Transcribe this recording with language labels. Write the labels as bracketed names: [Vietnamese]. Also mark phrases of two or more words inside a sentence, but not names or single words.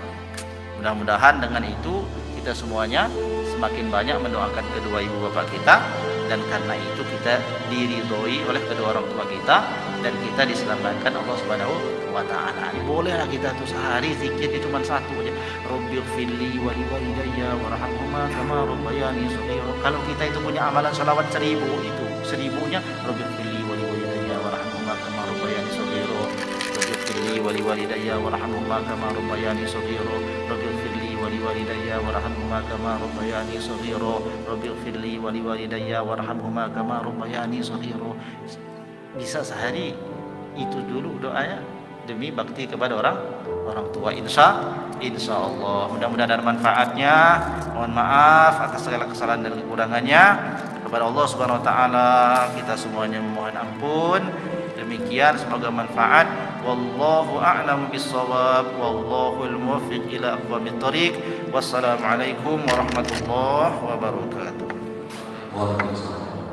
[Indonesian] Mudah-mudahan dengan itu kita semuanya semakin banyak mendoakan kedua ibu bapak kita, dan karena itu kita diridhoi oleh kedua orang tua kita dan kita diselamatkan Allah [Arabic] سبحانه وتعالى. [Indonesian] Bolehlah kita tuh sehari zikirnya cuma 1 aja. [Arabic] رب اغفر لي ولوالدي وارحمهما كما ربياني صغيرا. [Indonesian] Kalau kita itu punya amalan salawat 1000 itu 1000-nya [Arabic] رب اغفر لي ولوالدي وارحمهما كما ربياني صغيرا. رب اغفر لي ولوالدي وارحمهما كما ربياني صغيرا. رب اغفر لي ولوالدي وارحمهما كما ربياني صغيرا. رب اغفر لي ولوالدي وارحمهما كما ربياني صغيرا. [Indonesian] Bisa sehari itu dulu doanya demi bakti kepada orang tua. [Arabic] إن شاء الله [Indonesian] mudah-mudahan ada manfaatnya. Mohon maaf atas segala kesalahan dan kekurangannya. Kepada Allah [Arabic] سبحانه وتعالى [Indonesian] kita semuanya memohon ampun. Demikian, semoga manfaat. [Arabic] والله أعلم بالصواب، والله الموفق إلى أقوم الطريق. والسلام عليكم ورحمة الله وبركاته. وعليكم السلام.